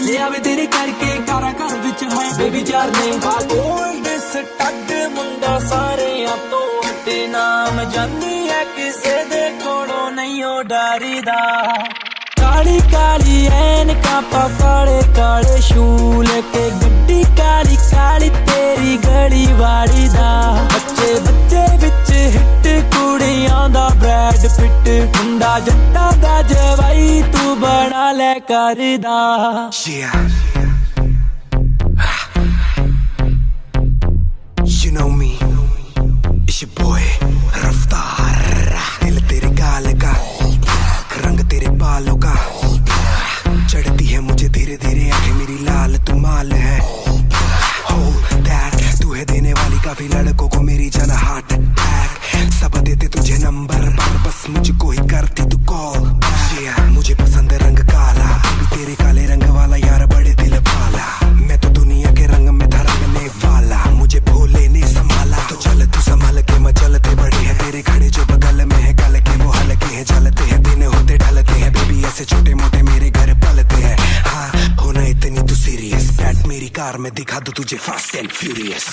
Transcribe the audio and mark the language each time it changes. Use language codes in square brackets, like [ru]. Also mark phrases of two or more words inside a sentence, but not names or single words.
[pa] ਲੈ ਆਵੇ ਤੇਰੇ ਕਰਕੇ ਕਾਰਾ ਘਰ ਵਿਚ ਹੈ ਬੇਬੀ ਚਾਰ ਨੇ [en] gold stud [pa] ਮੁੰਡਾ ਸਾਰੇ ਤੋਂ ਹਟੇ ਨਾਮ ਜਾਣੀ ਹੈ ਕਿਸੇ ਦੇ ਕੋਲੋਂ ਨਹੀਂ ਹੋ ਡਰੀਦਾ ਕਾਲੀ ਕਾਲੀ ਐਨਕਾਂ ਪਾ ਕਾਲੇ ਕਾਲੇ ਸ਼ੂਲ ਕੇ ਗੱਡੀ ਕਾਲੀ ਕਾਲੀ ਤੇਰੀ ਗਲੀ ਵਾੜੀ ਦਾ ਬੱਚੇ ਬੱਚੇ ਵਿਚ ਹਿੱਟ ਕੁੜੀਆਂ ਦਾ ਬ੍ਰੈਡ ਪਿੱਟ ਮੁੰਡਾ ਜੱਟਾਂ ਦਾ ਜਵਾਈ ਤੂੰ ਬਣਾ ਲੈ ਕਰਦਾ [en] You know me, it's your boy [hi] रफ्तार दिल तेरे गाल का रंग तेरे बालों का चढ़ती है मुझे धीरे धीरे आंखें मेरी लाल तू माल है [en] Hold that [hi] तू है देने वाली काफी लड़कों को मेरी जान [en] heart attack [hi] सब देते तुझे नंबर पर बस मुझको ही करती तू कॉल मुझे पसंद रंग काला अभी तेरे काले रंग वाला यार बड़े दिल वाला मैं तो दुनिया के रंग में था रंगने वाला मुझे भोले ने संभाला तो चल तू संभाल के मचलते बड़े हैं तेरे खड़े जो बगल में है गल के वो हल्के हैं जलते हैं दिन होते ढलते हैं बेबी ऐसे छोटे मोटे मेरे घर पलते हैं हाँ होना इतनी तू सीरियस बैठ मेरी कार में दिखा दो तुझे फास्ट एंड फ्यूरियस